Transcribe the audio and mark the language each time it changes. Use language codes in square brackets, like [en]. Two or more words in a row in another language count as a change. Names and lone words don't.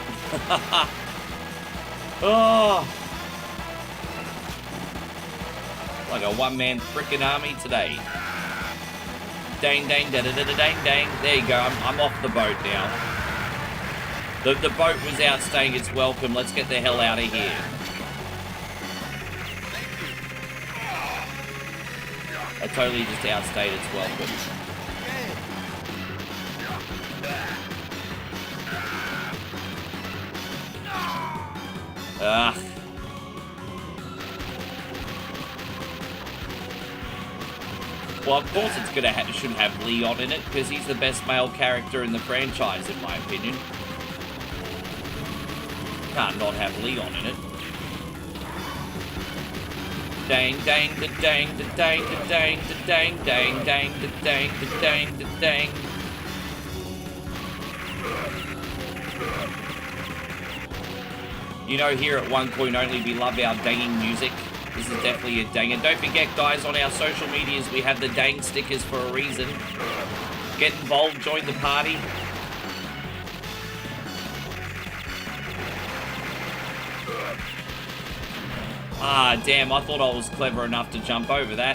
[en] Oh, like a one-man frickin' army today. Dang, dang, da da da da dang, dang. There you go. I'm off the boat now. The boat was outstaying its welcome. Let's get the hell out of here. I totally just outstayed its welcome. Ugh. Well, of course it's should have Leon in it, because he's the best male character in the franchise, in my opinion. Can't not have Leon in it. Dang, dang, da dang, da dang, da dang, da dang, dang, dang, da dang, da dang, da dang. You know, here at One Coin Only, we love our danging music. This is definitely a dang. And don't forget, guys, on our social medias, we have the dang stickers for a reason. Get involved, join the party. Ah, damn, I thought I was clever enough to jump over that.